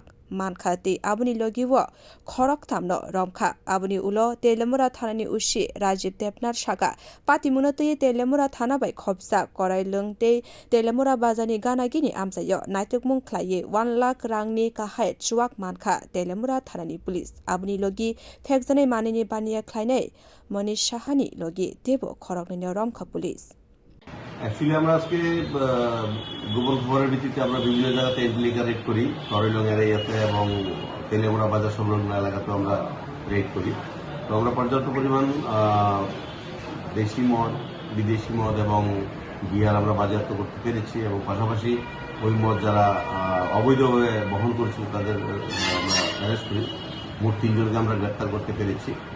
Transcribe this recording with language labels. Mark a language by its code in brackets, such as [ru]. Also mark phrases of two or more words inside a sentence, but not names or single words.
[trp] Mankhati abuni logiwo khorok tamno romkha abuni ulo Telemura thanani ushi Rajiv Depnar shaga patimunotoi Telemura thana bai khobsa korai lungte Telemura bazani gana gini amsayo naitukmung khlaye 1 lakh rangni kahai chuak mankha Telemura thanani police abuni logi thekjane manini baniya khlainai Manish Shahani logi debo khorokni romkha police [en] Actually, [bn] আমরা আজকে গোপন খবরের ভিত্তিতে আমরা বিভিন্ন জায়গাতে [en] entry raid [bn] করি তরলং এরিয়াতে এবং তেলেমুড়া বাজার সংলগ্ন এলাকাতে আমরা রেড করি তো আমরা পর্যাপ্ত পরিমাণ দেশি মদ বিদেশি মদ এবং বিয়ার আমরা বাজেয়াপ্ত করতে পেরেছি এবং পাশাপাশি ওই মদ যারা অবৈধভাবে বহন করছিল তাদের আমরা অ্যারেস্ট করি মোট 3 জনকে আমরা গ্রেফতার করতে পেরেছি